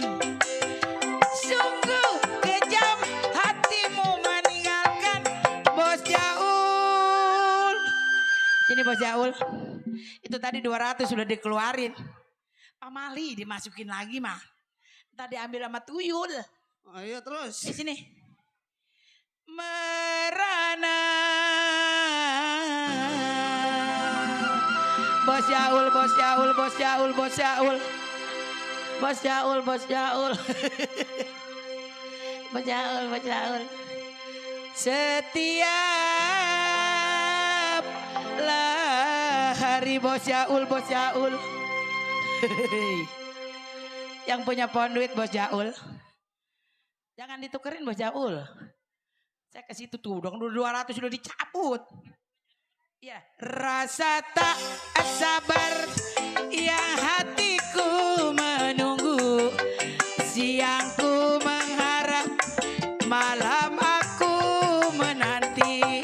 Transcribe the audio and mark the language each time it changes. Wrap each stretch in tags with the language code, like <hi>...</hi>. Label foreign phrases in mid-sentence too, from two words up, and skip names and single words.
<id>Sungguh kejam hatimu meninggalkan bos Jaul. Sini bos Jaul. Itu tadi 200 sudah dikeluarin. Pamali dimasukin lagi mah. Tadi ambil sama tuyul. Ayo terus. Sini. Merana. Bos Jaul, bos Jaul, bos Jaul, bos Jaul. Bos Jaul, bos Jaul. Bos Jaul, bos Jaul. Setiap hari bos Jaul, bos Jaul. Yang punya ponduit bos Jaul. Jangan ditukerin bos Jaul. Saya ke situ tuh, dong 200 sudah dicabut. Ya, rasa tak sabar yang hatiku menunggu, siangku mengharap, malam aku menanti.</id>